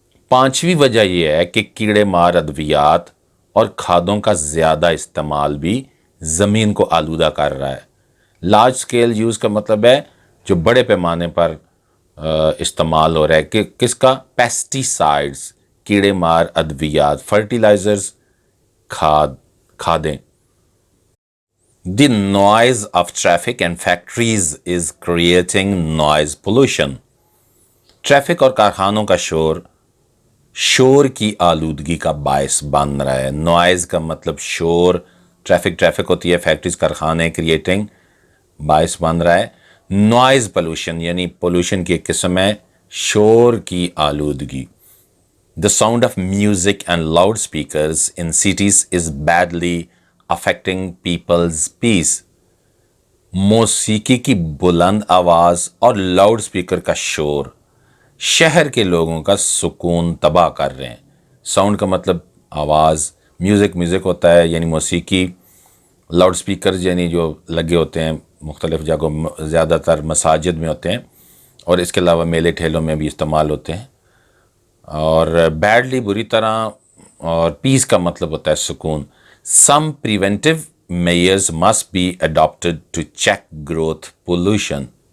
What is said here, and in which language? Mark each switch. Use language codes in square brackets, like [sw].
[ur] پانچویں وجہ یہ ہے کہ کیڑے مار ادویات اور کھادوں کا زیادہ استعمال بھی زمین کو آلودہ کر رہا ہے. لارج اسکیل یوز کا مطلب ہے جو بڑے پیمانے پر استعمال ہو رہا ہے کہ کس کا؟ پیسٹیسائڈز، کیڑے مار ادویات، fertilizers, کھادیں. [en] The noise of traffic and factories is creating noise pollution. [ur] Traffic اور کارخانوں کا شور کی آلودگی کا باعث بن رہا ہے. نوائز کا مطلب شور، ٹریفک ہوتی ہے، فیکٹریز کارخانے، کریٹنگ باعث بن رہا ہے. نوائز پولوشن یعنی پولوشن کی ایک قسم ہے شور کی آلودگی. [en] The sound of music and loudspeakers in cities is badly affecting people's peace. [ur] موسیقی کی بلند آواز اور لاؤڈ سپیکر کا شور شہر کے لوگوں کا سکون تباہ کر رہے ہیں. ساؤنڈ کا مطلب آواز، میوزک ہوتا ہے یعنی موسیقی، لاؤڈ سپیکر یعنی جو لگے ہوتے ہیں مختلف جگہوں، زیادہ تر مساجد میں ہوتے ہیں اور اس کے علاوہ میلے ٹھیلوں میں بھی استعمال ہوتے ہیں. اور بیڈلی بری طرح، اور پیس کا مطلب ہوتا ہے سکون. [en] Some preventive measures must be adopted to check growing pollution.